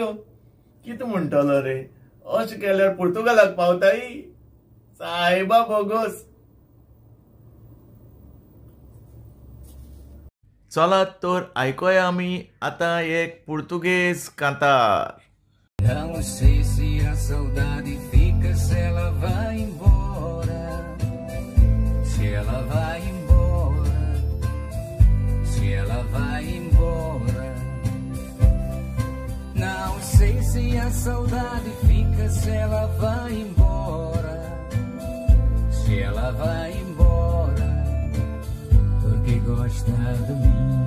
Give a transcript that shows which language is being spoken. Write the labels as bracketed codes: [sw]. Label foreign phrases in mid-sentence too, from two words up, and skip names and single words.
[kok] कितें म्हणटलो रे, अशें केल्यार पुर्तुगालाक पावताय सायबा बोगस. चलात तर आयकोया आमी आतां एक पुर्तुगेज कांतार. [pt] Não sei se a saudade fica, se ela vai embora, se ela vai embora, se ela vai embora. Não sei se a saudade fica, se ela vai embora, se ela vai embora, porque gosta de mim.